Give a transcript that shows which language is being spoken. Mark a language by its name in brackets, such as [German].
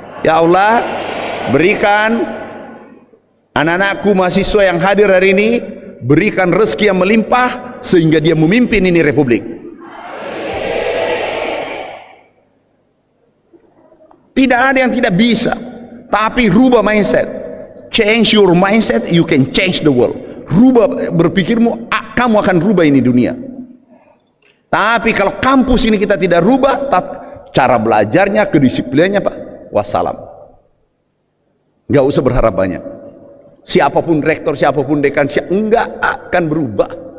[Indonesian] Ya Allah, berikan anak-anakku mahasiswa yang hadir hari ini, berikan rezeki yang melimpah sehingga dia memimpin ini republik. Tidak ada yang tidak bisa, tapi rubah mindset. [English] Change your mindset, you can change the world. [Indonesian] Rubah berpikirmu, kamu akan rubah ini dunia. Tapi kalau kampus ini kita tidak rubah, cara belajarnya, kedisiplinannya Pak, wassalam. Gak usah berharap banyak. Siapapun rektor, siapapun dekan, enggak akan berubah.